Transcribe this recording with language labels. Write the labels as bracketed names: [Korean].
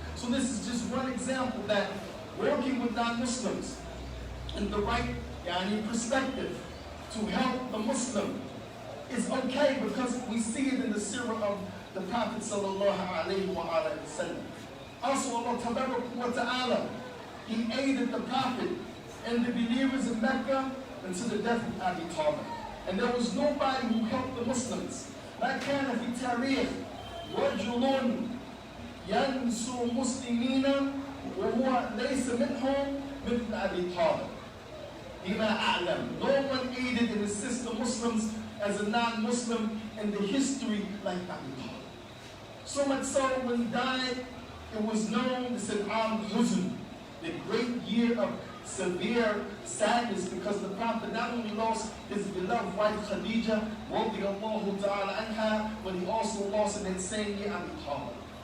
[English] So this is just one example that working with non-Muslims in the right perspective to help the Muslim is okay, because we see it in the seerah of the Prophet sallallahu alaihi wasallam. Also, Allah Ta'ala, he aided the Prophet and the believers in Mecca until the death of Abi Talib. And there was nobody who helped the Muslims. [Arabic] لا كان في تاريخ رجل ينصر مسلمين وهو ليس منهم مثل أبي طالب. بما أعلم. [English] No one aided and assisted the Muslims as a non-Muslim in the history like Abi Talib. So much so, when he died, it was known, it's an Huzn, the great year of severe sadness, because the Prophet not only lost his beloved wife Khadija, radiyallahu ta'ala anha, but he also lost in that same year Abi Talib.